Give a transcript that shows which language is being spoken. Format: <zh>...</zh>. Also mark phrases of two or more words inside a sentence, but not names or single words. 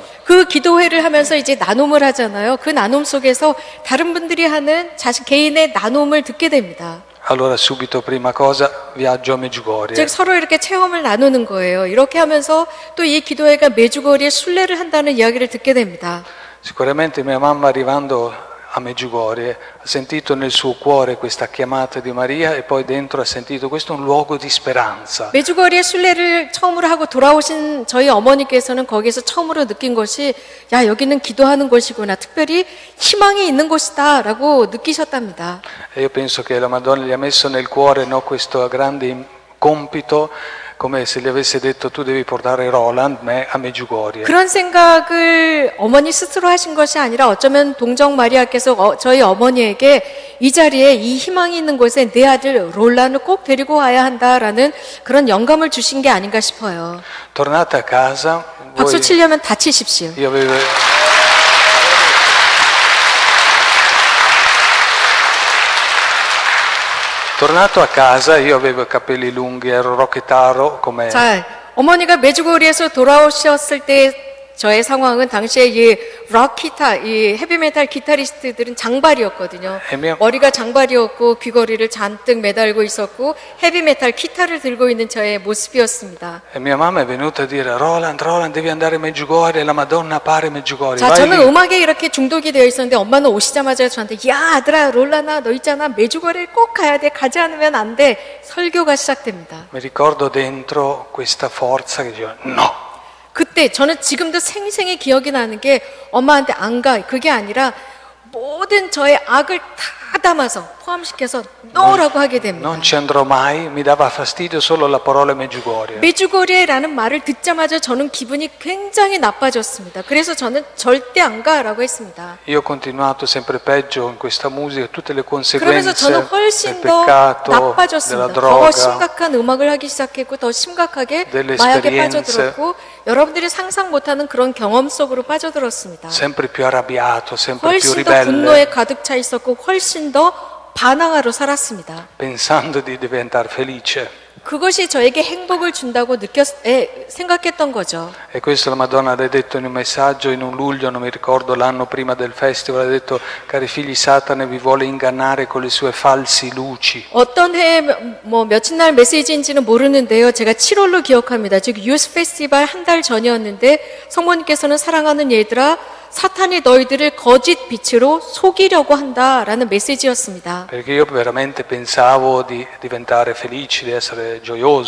<ko>그 기도회를 하면서 이제 나눔을 하잖아요. 그 나눔 속에서 다른 분들이 하는 자신 개인의 나눔을 듣게 됩니다.</ko> <it>Allora subito prima cosa, viaggio a Medjugorje.</it> <ko>즉 서로 이렇게 체험을 나누는 거예요. 이렇게 하면서 또 이 기도회가 메주거리에 순례를 한다는 이야기를 듣게 됩니다.</ko> <it>Sicuramente mia mamma arrivando a Medjugorje ha sentito nel suo cuore questa chiamata di Maria e poi dentro ha sentito questo è un luogo di speranza.</it> <ko>메주거리에 순례를 처음으로 하고 돌아오신 저희 어머니께서는 거기서 처음으로 느낀 것이 야 여기는 기도하는 곳이구나, 특별히 희망이 있는 곳이다 라고 느끼셨답니다.</ko> <it>E io penso che la Madonna gli ha messo nel cuore, no, questo grande compito, come se gli avesse detto tu devi portare Roland, me a Medjugorje.</it> <ko>그런 생각을 어머니 스스로 하신 것이 아니라 어쩌면 동정 마리아께서 저희 어머니에게 이 자리에 이 희망이 있는 곳에 내 아들 롤란을 꼭 데리고 와야 한다라는 그런 영감을 주신 게 아닌가 싶어요.</ko> <it>Tornata a casa,</it> <ko>박수 치려면 다 치십시오.</ko> <it>io avevo... Tornato a casa, io avevo i capelli lunghi, ero rocchettaro come...</it> <ko>자, 어머니가 메주거리에서 돌아오셨을 때 저의 상황은 당시에 이 락기타, 이 헤비메탈 기타리스트들은 장발이었거든요. 머리가 장발이었고 귀걸이를 잔뜩 매달고 있었고 헤비메탈 기타를 들고 있는 저의 모습이었습니다.</ko> <it>E mia mamma è venuta a dire Roland, devi andare a Medjugorje, la Madonna appare a Medjugorje.</it> <ko>자,</ko> <it>Vai</it> <ko>저는</ko> <it>lì.</it> <ko>음악에 이렇게 중독이 되어 있었는데 엄마는 오시자마자 저한테 야 아들아 롤라나 너 있잖아 메주거리를 꼭 가야 돼, 가지 않으면 안 돼. 설교가 시작됩니다.</ko> <it>Mi ricordo dentro questa forza che diceva no.</it> <ko>그때 저는 지금도 생생히 기억이 나는 게 엄마한테 안 가, 그게 아니라 모든 저의 악을 다 담아서 포함시켜서 너라고 하게 됩니다.</ko> <it>Non ci andrò mai, mi dava fastidio solo la parola Medjugorje.</it> <ko>메주거리라는 말을 듣자마자 저는 기분이 굉장히 나빠졌습니다. 그래서 저는 절대 안 가라고 했습니다.</ko> <it>Io ho continuato sempre peggio in questa musica, tutte le</it> <ko>그러면서</ko> <it>conseguenze</it> <ko>저는</ko> <it>del</it> <ko>훨씬 더</ko> <it>peccato, della</it> <ko>나빠졌습니다. 더</ko> <it>droga,</it> <ko>심각한 음악을 하기 시작했고 더 심각하게</ko> <it>delle</it> <ko>마약에</ko> <it>esperienze.</it> <ko>빠져들었고 여러분들이 상상 못하는 그런 경험 속으로 빠져들었습니다.</ko> <it>sempre più arrabbiato, sempre più</it> <ko>훨씬 더</ko> <it>ribelle,</it> <ko>분노에 가득 차 있었고 훨씬 더 반항하러 살았습니다.</ko> <it>pensando di diventare felice.</it> <ko>그것이 저에게 행복을 준다고 생각했던 거죠.</ko> <it>E questo la Madonna l'ha detto in un messaggio in un luglio, non mi ricordo l'anno prima del festival, ha detto cari figli Satana vi vuole ingannare con le sue falsi luci.</it> <ko>어떤 해 며칠 날 메시지인지는 모르는데요. 제가 7월로 기억합니다. 즉 유스 페스티벌 한 달 전이었는데 성모님께서는 사랑하는 얘들아 사탄이 너희들을 거짓 빛으로 속이려고 한다라는 메시지였습니다.</ko> <it>Perché io veramente pensavo di diventare felice, di essere gioioso.</it>